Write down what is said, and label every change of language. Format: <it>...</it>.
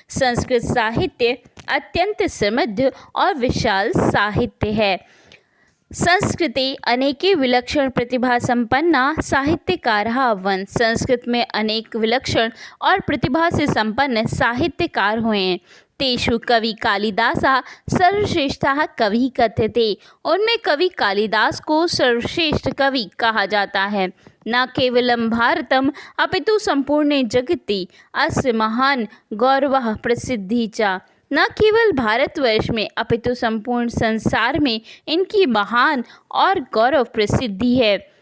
<hi>संस्कृत साहित्य अत्यंत समृद्ध और विशाल साहित्य है।</hi> <sa>संस्कृते अनेके विलक्षण प्रतिभा संपन्ना साहित्यकारः अभवन्।</sa> <hi>संस्कृत में अनेक विलक्षण और प्रतिभा से संपन्न साहित्यकार हुए हैं।</hi> <sa>तेषु कवि कालिदासः सर्वश्रेष्ठः कवि कथ्यते।</sa> <hi>उनमें कवि कालिदास को सर्वश्रेष्ठ कवि कहा जाता है।</hi> <sa>न केवलं भारतम अपितु संपूर्णे जगति अस्य महान गौरवः प्रसिद्धि च।</sa> <hi>न केवल भारतवर्ष में अपितु संपूर्ण संसार में इनकी महान और गौरव प्रसिद्धि है।</hi>